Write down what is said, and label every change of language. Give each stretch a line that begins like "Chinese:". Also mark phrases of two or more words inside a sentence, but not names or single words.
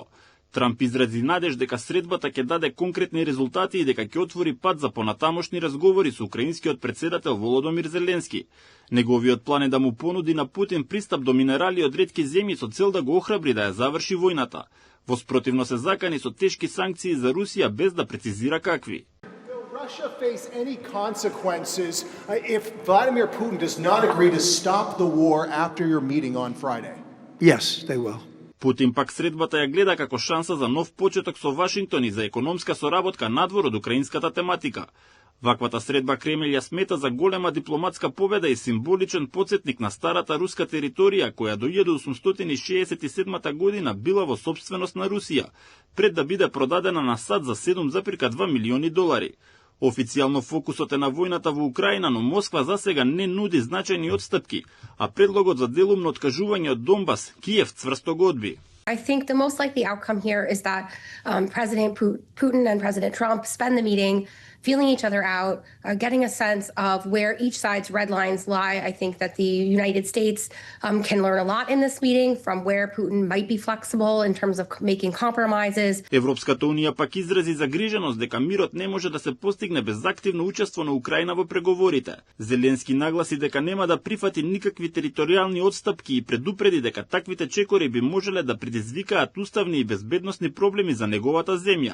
Macedonian: Трамп изрази надеж дека средбата ќе даде конкретни резултати и дека ќе отвори пат за понатамошни разговори со украинскиот председател Володомир Зеленски. Неговиот план е да му понуди на Путин пристап до минерали од ретки земји со цел да го охрабри да ја заврши војната. Воспротивно се закани со тешки санкции за Русија без да прецизира какви.
English: Russia face any consequences if Vladimir Putin does not agree to stop the war after your meeting on Friday? Yes, they will.
Macedonian: Путин пак средбата ја гледа како шанса за нов почеток со Вашингтон и за економска соработка надвор од украинската тематика. Ваквата средба Кремљ ја смета за голема дипломатска победа и символичен потсетник на старата руска територија која до 1867 година била во сопственост на Русија, пред да биде продадена на САД за $7,2 милиони. Официјално фокусот е на војната во Украина, но Москва засега не нуди значајни отстапки, а предлогот за делумно откажување од Донбас Киев цврсто го одби.
English: I think the most likely outcome here is that President Putin and President Trump spend the meeting feeling each other out, getting a sense of where each side's red lines lie. I think that the United States can learn a lot in this meeting from where Putin might be flexible in terms of making compromises.
Macedonian: Европската унија пак изрази загриженост дека мирот не може да се постигне без активно учество на Украина во преговорите. Зеленски нагласи дека нема да прифати никакви територијални отстапки и предупреди дека таквите чекори би можеле да предизвикаат уставни и безбедносни проблеми за неговата земја.